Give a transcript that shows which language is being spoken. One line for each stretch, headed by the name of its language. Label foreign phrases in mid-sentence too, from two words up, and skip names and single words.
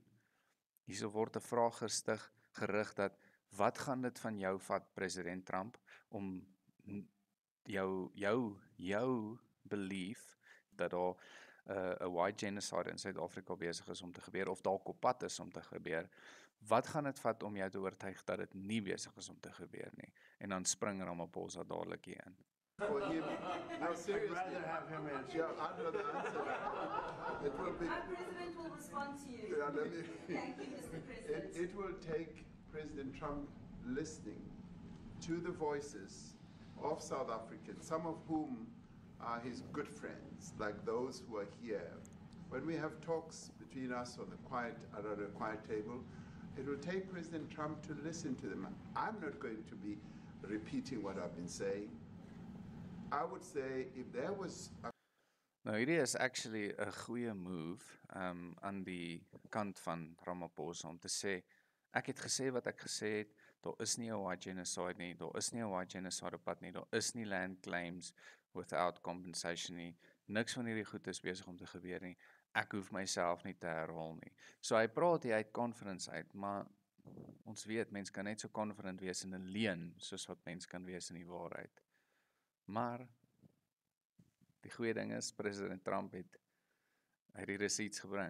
Afrikaans: Hierso word 'n vraag gerig dat, wat gaan dit van jou vat, president Trump, om jou belief dat daar 'n
English: white genocide
Afrikaans: in Suid-Afrika besig is om te gebeur, of dalk op pad is om te gebeur, wat gaan dit vat om jou te oortuig dat dit nie besig is om te gebeur nie? En dan spring Ramaphosa dadelik hier in.
English: for him, no, seriously. I'd rather have him answer. Yeah, I'd rather answer that. It will be. Our president will respond to you. Yeah, let me. Thank you, Mr. President. It will take President Trump listening to the voices of South Africans, some of whom are his good friends, like those who are here. When we have talks between us on around a quiet table, it will take President Trump to listen to them. I'm not going to be repeating what I've been saying. I would say if there was a
Afrikaans: Nou hierdie is actually 'n goeie move aan die kant van Ramaphosa om te sê, ek het gesê wat ek gesê het, daar is nie 'n
English: white genocide
Afrikaans: nie, daar is nie 'n
English: white genocide
Afrikaans: op pad nie, daar is nie
English: land claims without compensation
Afrikaans: nie, niks van hierdie goed is besig om te gebeur nie, ek hoef myself nie te herhaal nie. So hy praat hier uit confidence uit, maar ons weet, mens kan net so confident wees in 'n leuen, soos wat mens kan wees in die waarheid. Maar die goeie ding is, president Trump het die receipts gebring.